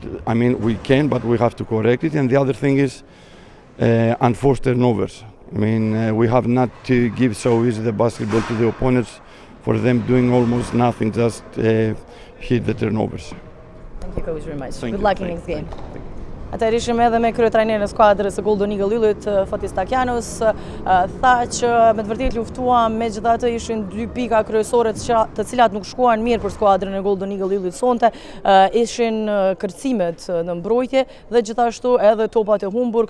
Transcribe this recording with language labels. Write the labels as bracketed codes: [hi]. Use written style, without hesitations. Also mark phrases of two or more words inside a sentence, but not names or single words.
[en] I mean, we can, but we have to correct it. And the other thing is unforced turnovers. I mean, we have not to give so easy the basketball to the opponents for them doing almost nothing, just hit the turnovers. Thank you, Coach, very much. Thank Good you. luck in Thank next game. you. [sq] Atëherë ishim edhe me kryetrajnerin e skuadrës së Golden Eagle Yllit, Fotis Takianos, tha që me të vërtetë luftuam, megjithatë ishin 2 pika kryesore të cilat nuk shkuan mirë për skuadrën e Golden Eagle Yllit sonte, ishin kërcimet në mbrojtje dhe gjithashtu edhe topat e humbur.